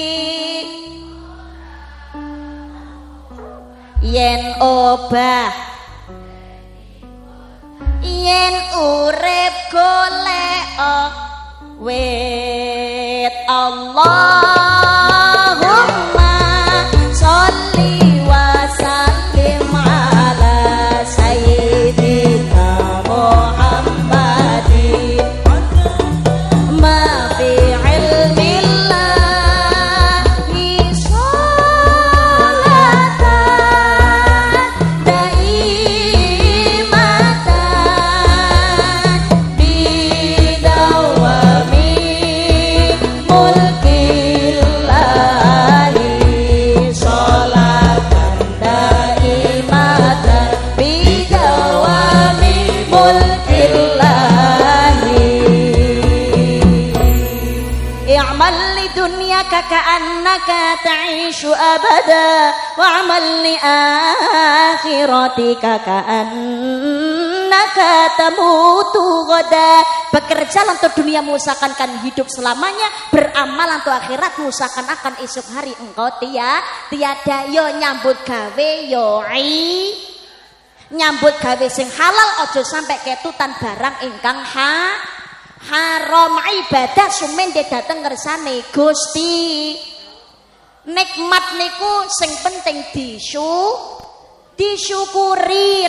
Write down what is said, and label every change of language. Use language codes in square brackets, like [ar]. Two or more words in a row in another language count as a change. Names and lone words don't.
[jv] yen obah yen urip golek wit [ar] اللهم صل وسلم على سيدنا محمد ما في علم الله صلاة دائمة بدوام ملك الله صلاة دائمة بدوام ملك الله اعمل لدنياك كأنك تعيش أبدا واعمل لآخرتك كأنك تموت غدا. [id] Bekerja untuk duniamu seakan-akan hidup selamanya, beramal untuk akhiratmu seakan-akan esok hari engkau tiada. [jv] Yo nyambut gawe yo nyambut gawe sing halal, [id] ojo sampai ketutan barang ingkang haram. [jv] Ibadah sumen dia dateng ngersane Gusti. Nikmat niku sing penting disyukuri.